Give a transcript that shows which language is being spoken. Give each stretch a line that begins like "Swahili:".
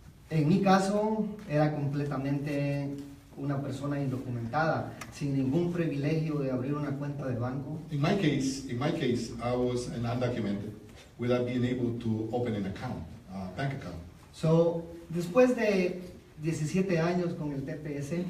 Spanish: en mi caso, era completamente una persona indocumentada, sin ningún privilegio de abrir una cuenta de banco.
English: in my case, I was an undocumented without being able to open an account, bank account. So,
Spanish: después de 17 años con el TPS,